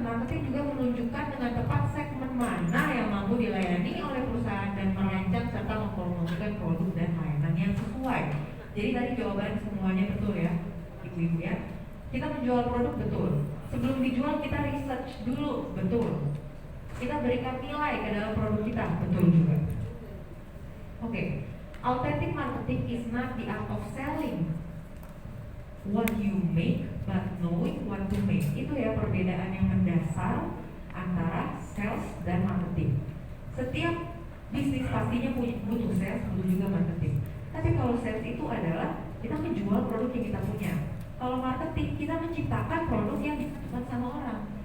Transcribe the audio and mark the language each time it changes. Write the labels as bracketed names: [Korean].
[Indonesian] Marketing juga menunjukkan dengan tepat segmen mana yang mampu dilayani oleh perusahaan dan merancang serta mempromosikan produk dan layanan yang sesuai. Jadi tadi jawaban semuanya betul ya, ibu-ibu ya. Kita menjual produk betul. Sebelum dijual kita research dulu, betul. Kita berikan nilai ke dalam produk kita, betul juga. Oke. [English] Authentic marketing is not the art of selling what you make, but knowing what to make. [Indonesian] Itu ya perbedaan yang mendasar antara sales dan marketing. Setiap bisnis pastinya butuh sales, butuh juga marketing. Tapi kalau sales itu adalah kita menjual produk yang kita punya. Kalau marketing kita menciptakan produk yang dibutuhkan sama orang.